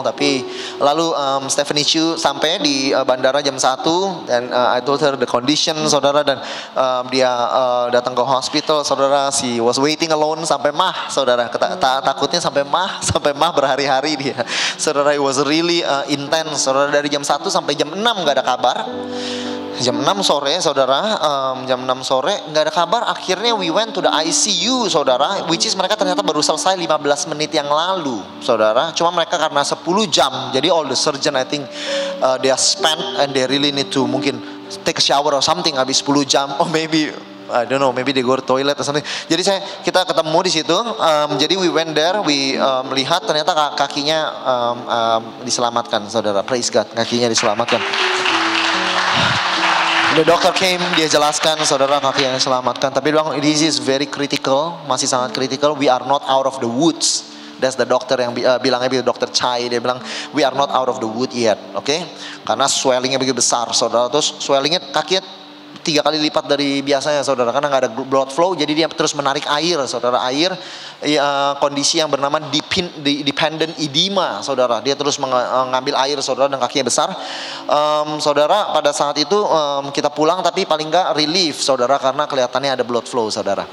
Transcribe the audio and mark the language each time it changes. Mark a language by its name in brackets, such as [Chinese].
[Indonesian] Tapi lalu Stephanie Chu sampai di bandara jam 1 dan [English] I told her the condition, [Indonesian] saudara, dan dia datang ke hospital, saudara. [English] She was waiting alone [Indonesian] sampai mah, saudara. Takutnya sampai mah berhari-hari dia, saudara. [English] It was really intense, saudara. [Indonesian] Dari jam 1 sampai jam 6 nggak ada kabar. Jam 6 sore, saudara, jam 6 sore nggak ada kabar. Akhirnya [English] we went to the ICU, [Indonesian] saudara, which is mereka ternyata baru selesai 15 menit yang lalu, saudara. [English] Cuma mereka karena 10 jam, jadi all the surgeon I think they are spent and they really need to [Indonesian] mungkin take [English] a shower or something [Indonesian] habis 10 jam, [English] or maybe I don't know, maybe they go to toilet or something. [Indonesian] Jadi kita ketemu di situ. [English] Jadi we went there, [Indonesian] we melihat ternyata kakinya diselamatkan, saudara. Praise God, kakinya diselamatkan. [English] The doctor came, [Indonesian] dia jelaskan, saudara, kaki yang diselamatkan. Tapi dia bilang, [English] this is very critical, [Indonesian] masih sangat critical. [English] We are not out of the woods. That's the doctor [Indonesian] yang bilangnya, [English] Dr. Chai. [Indonesian] Dia bilang, [English] we are not out of the wood yet, oke? [Indonesian] Karena swellingnya begitu besar, saudara. Terus swellingnya kakinya 3 kali lipat dari biasanya, saudara, karena nggak ada blood flow. Jadi dia terus menarik air, saudara. Air, kondisi yang bernama dependent edema, saudara. Dia terus mengambil air, saudara, dan kakinya besar. Saudara, pada saat itu kita pulang, tapi paling nggak relief, saudara, karena kelihatannya ada blood flow, saudara.